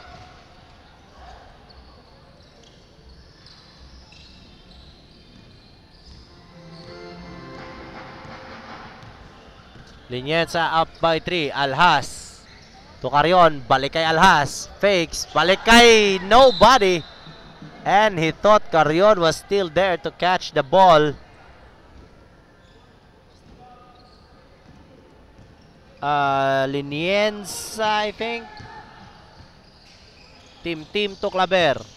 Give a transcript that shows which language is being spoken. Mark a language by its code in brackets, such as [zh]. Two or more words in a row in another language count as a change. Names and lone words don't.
[en] Linienza up by 3. Alhas. To Carion. [tl] Balik kay [en] Alhas. Fakes. [tl] Balik kay [en] nobody. And he thought Carion was still there to catch the ball. Linienza, I think. Team to Claver.